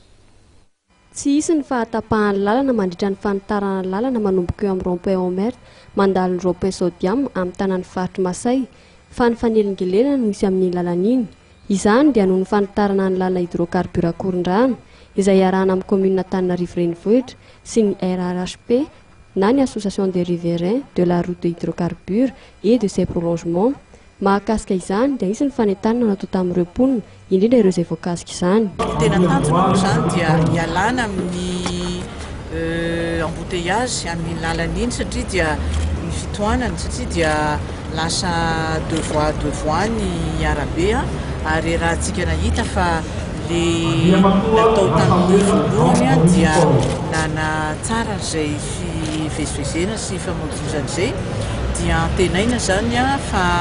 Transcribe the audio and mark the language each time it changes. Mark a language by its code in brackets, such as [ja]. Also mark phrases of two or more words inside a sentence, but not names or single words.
[mg] Tsy isy ny fahatapahan'ny lalana mandritra ny fanitarana lalana manomboka eo amin'ny rond-point OMERT mandalo ny rond-point SODIAMA amin'ny tanàn'ny faritr'i MASAY fa ny fanelingelena no misy amin'ny lalana iny. Izany dia noho ny fanitarana ny lalana hidrocarbure akoron-drano izay arahana amin'ny commune Antananarivo renivohitra sy ny RRHP na ny [fr] association des riverains de la route de hydrocarbures et de ses prolongements. [mg] Mahakasika izany dia isy ny fanentanana natao tamin'ireo mponina indrindra ireo izay voakasika izany. Tena tanjona izany dia hialana amin'ny embouteillage amin'ny lalana iny satria dia ny fitohanana satria dia lasa [fr] deux voies [mg] ny arabe ary raha tsika nahita fa le natao tamin'ny voalohany dia nana tsara izay fivezivezena sy famoivoizana izay dia tenaina zany fa